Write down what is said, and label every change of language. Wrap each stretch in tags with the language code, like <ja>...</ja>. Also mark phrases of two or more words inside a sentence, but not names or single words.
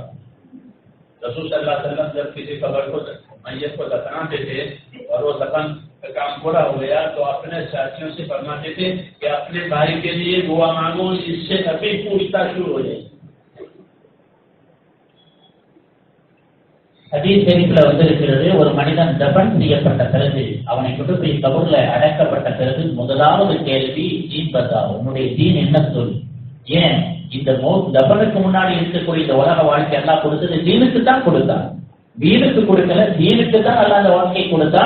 <ur>رسول صلی اللہ علیہ وسلم جب کسی قبر کو میت کو دفناتے تھے اور وہ دفن کا کام پورا ہو گیا تو اپنے ساتھیوں سے فرماتے تھے کہ اپنے بھائی کے لیے دعا مانگو، اس سے ابھی پوچھتاچھ شروع ہو جائے گی۔</ur> <ta>ஹதீஸ் ஷரீஃப்ல வந்திருக்கிறது, ஒரு மனிதன் தஃபன் செய்யப்பட்ட பிறகு அவனை கொண்டு போய் கபூர்ல அடக்கப்பட்ட பிறகு முதலாவது கேள்வி</ta> <ur>دین بتا,</ur> <ta>உன்னுடைய தீன் என்ன சொல்? ஏன் இந்த தஃபனுக்கு முன்னாடி இருக்கக்கூடிய இந்த உலக வாழ்க்கை எல்லாம் கொடுத்தது தீனுக்கு தான் கொடுத்தான், வீணுக்கு கொடுக்கல, தீனுக்கு தான் அல்ல அந்த வாழ்க்கையை கொடுத்தான்.</ta>